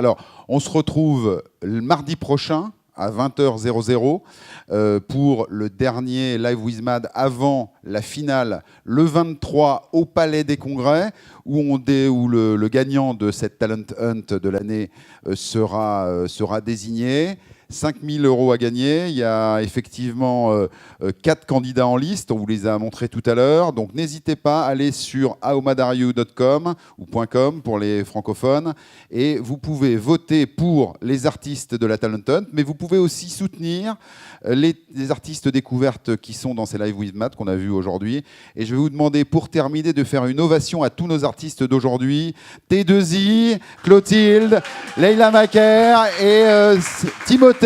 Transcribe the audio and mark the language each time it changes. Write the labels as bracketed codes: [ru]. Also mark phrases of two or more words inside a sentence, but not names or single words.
[fr] Alors, on se retrouve le mardi prochain à 20h00 pour le dernier Live with Mad avant la finale, le 23 au Palais des Congrès, où le gagnant de cette Talent Hunt de l'année sera désigné. 5 000 € à gagner. Il y a effectivement 4 candidats en liste. On vous les a montrés tout à l'heure. Donc n'hésitez pas à aller sur howmadareyou.com ou .com pour les francophones. Et vous pouvez voter pour les artistes de la Talent Hunt, mais vous pouvez aussi soutenir les artistes découvertes qui sont dans ces Live with Mad qu'on a vus aujourd'hui. Et je vais vous demander pour terminer de faire une ovation à tous nos artistes d'aujourd'hui. T2I, Clotilde, Leila Macaire et Timothée.